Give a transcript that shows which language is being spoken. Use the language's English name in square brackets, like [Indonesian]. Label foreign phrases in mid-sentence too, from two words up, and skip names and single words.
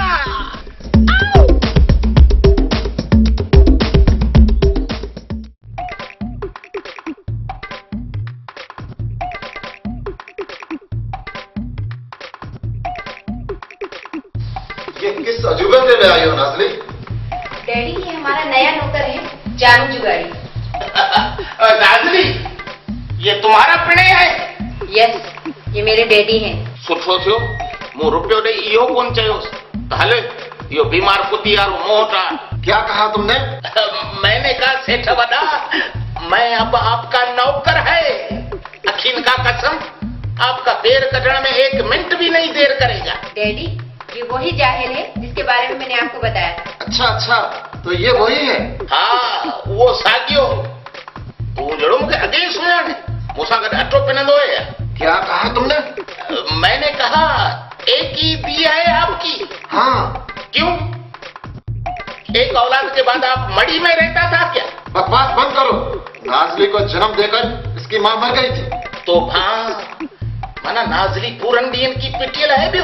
[Hindi] ये किस अजूबे से ले आई हो नाज़ली? डैडी ये हमारा नया नौकर है जानू जुगाड़ी। नाज़ली, ये तुम्हारा पिणे है? यस, ये मेरे डैडी हैं। [Sindhi] सुठो थियो, मूं रुपयो ॾेई इहो कोन चयोसि त हले इहो बीमार कुती वारो मूं वटि आ। [Hindi] क्या कहा तुमने? मैंने कहा [Sindhi] सेठ वॾा, [Hindi] मैं अब आपका नौकर है। अखीन का कसम, आपका पैर कटने में 1 मिनट भी नहीं देर करेगा। डैडी ये वही जाहिल है जिसके बारे में मैंने आपको बताया था। अच्छा, तो ये वही है? [Sindhi] हाँ, वो सागियो तू जड़ो मुझे अगे सुना ने मूंसां गॾु अटो पिनंदो है। [Hindi] क्या कहा तुमने? मैंने कहा एक ही दी है आपकी। हाँ। क्यों? एक औलाद के बाद आप मड़ी में रहता था क्या? बकवास बंद करो। नाज़ली को जन्म देकर इसकी माँ मर गई थी। [Sindhi] तो हाँ, माना नाज़ली पूरन ॾींहंनि की पिटियल है बियो।